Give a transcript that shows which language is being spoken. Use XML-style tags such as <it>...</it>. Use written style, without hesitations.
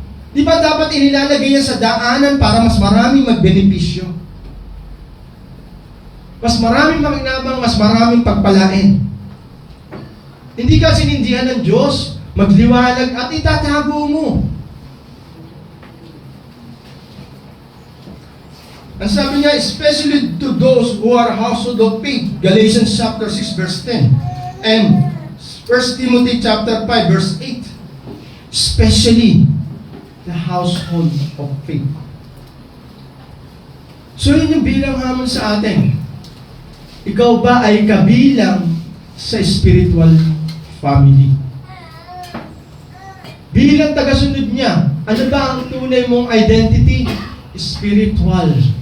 <tl>Di ba dapat inilalagay yan sa daanan para mas maraming magbenepisyo? Mas maraming makinabang, mas maraming pagpalain. Hindi ka sinindihan ng Diyos, magliwanag at itatago mo. Ang sabi niya,</tl> <en>especially to those who are household of faith. Galatians chapter 6 verse 10. And 1 Timothy chapter 5 verse 8. Especially the household of faith.</en> <tl>So yun yung bilang hamon sa atin. Ikaw ba ay kabilang sa spiritual family? Bilang tagasunod niya, ano ba ang tunay mong identity? Spiritual.</tl>